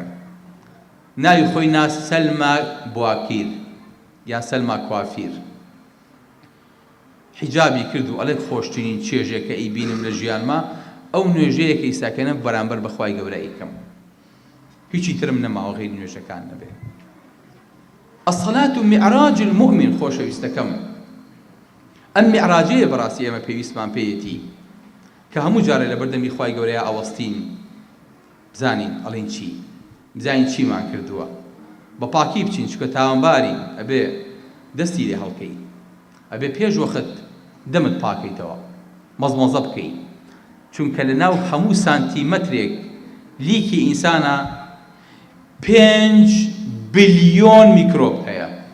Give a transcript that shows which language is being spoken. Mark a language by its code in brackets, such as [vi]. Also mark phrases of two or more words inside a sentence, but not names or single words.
[ckb] ناوی خۆی ناس سەلما بواکیر یان سەلما کوافیر حیجابی کرد و ئەڵێ خۆشترین چێژێکە ئەیبینم لە ژیانما ئەو نوێژەیەکە ئیساکەنە بەرامبەر بە خوای گەورە ئەیکەم هیچی ترم نەماوە غەیری نوێژەکان نەبێ. [ar] الصلاة معراج المؤمن [ckb] خۆشەویستەکەم ئەم معراجەیە بەڕاستی ئێمە پێویستمان پێیەتی کە هەموو جارێ لە بەردەمی خوای گەورەیە ئەوەستین بزانین ئەڵێن چی بزانین چیمان کردووە بە پاکی بچین چکە تاوانباری ئەبێ دەستی لێ هەڵکەی ئەبێ پێش وەخت دەمت پاکەیتەوە مەزمەزە بکەی چونکە لە ناو هەموو سانتیمەترێک لیکی ئینسانە 5 بلیۆن میکرۆب هەیە.